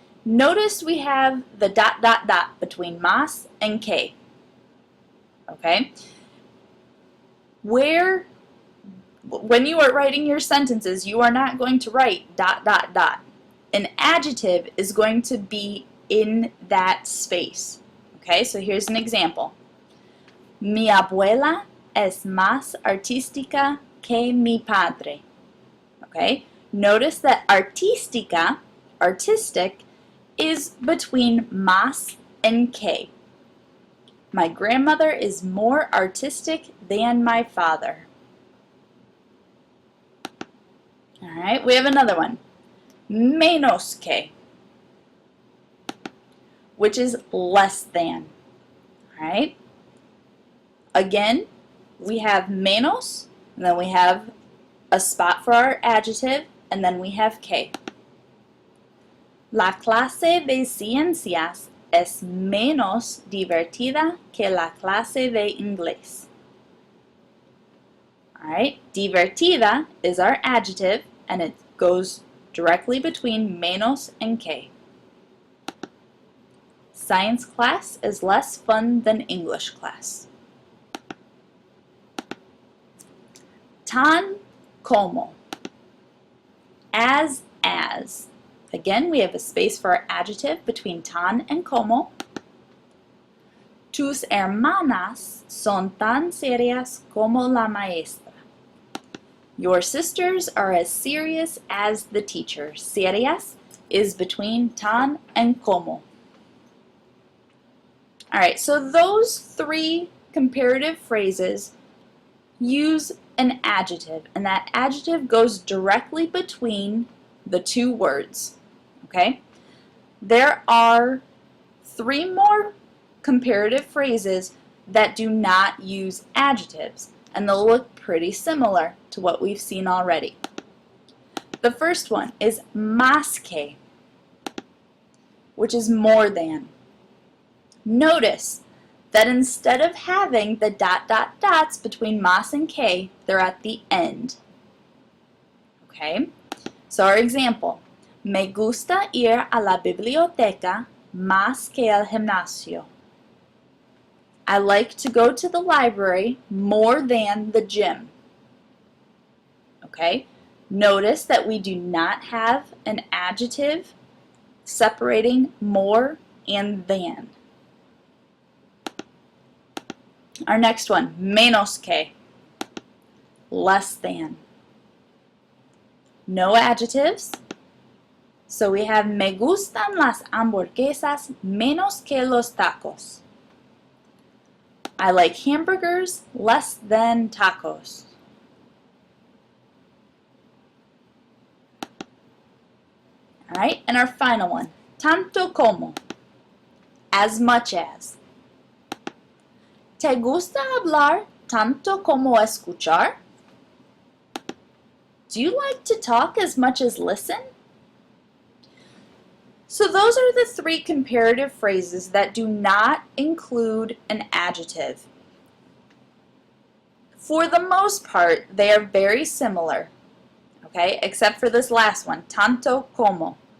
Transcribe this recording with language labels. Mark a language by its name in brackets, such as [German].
[English] Notice we have the ... between más and que. Okay? When you are writing your sentences, you are not going to write ... An adjective is going to be in that space. Okay, so here's an example. [Spanish] Mi abuela es más artística que mi padre. [English] Okay? Notice that artística, artistic, is between más and que. My grandmother is more artistic than my father. Alright, we have another one. Menos que, which is less than. Alright? Again, we have menos, and then we have a spot for our adjective, and then we have que. [Spanish] La clase de ciencias es menos divertida que la clase de inglés. [English] Alright, divertida is our adjective, and it goes directly between menos and que. Science class is less fun than English class. Tan como, as. Again, we have a space for our adjective between tan and como. [Spanish] Tus hermanas son tan serias como la maestra. [English] Your sisters are as serious as the teacher. Serias is between tan and como. Alright, so those three comparative phrases use an adjective, and that adjective goes directly between the two words. Okay? There are three more comparative phrases that do not use adjectives, and they'll look pretty similar to what we've seen already. The first one is más que, which is more than. Notice that instead of having the ... between más and que, they're at the end. Okay? So our example, [Spanish] me gusta ir a la biblioteca más que al gimnasio. [English] I like to go to the library more than the gym. Okay? Notice that we do not have an adjective separating more and than. Our next one, menos que, less than. No adjectives. So we have [Spanish] me gustan las hamburguesas menos que los tacos. [English] I like hamburgers less than tacos. Alright, and our final one, tanto como, as much as. [Spanish] ¿Te gusta hablar tanto como escuchar? [English] Do you like to talk as much as listen? So those are the three comparative phrases that do not include an adjective. For the most part, they are very similar, okay, except for this last one, tanto como.